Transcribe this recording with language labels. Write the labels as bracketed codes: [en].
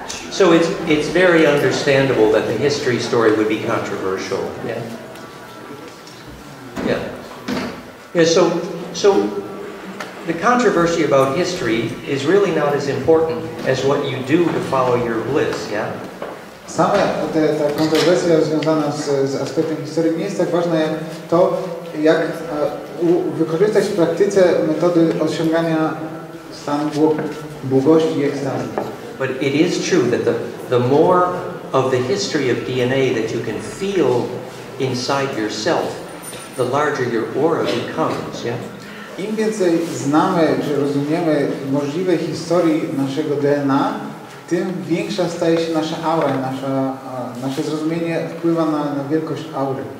[en] So it's very understandable that the history story would be controversial. Yeah. So the controversy about history is really not as important as what you do to follow your bliss. Yeah. [pl] Sama ta kontrowersja związana z aspektem historii nie jest tak ważna jak to, jak wykorzystać w praktyce metody osiągania stanu błogości i ekstazy. [en] But it is true that the more of the history of DNA that you can feel inside yourself, the larger your aura becomes, yeah? [pl] Im więcej znamy, czy rozumiemy możliwej historii naszego DNA, tym większa staje się nasza aura, nasze zrozumienie wpływa na wielkość aury.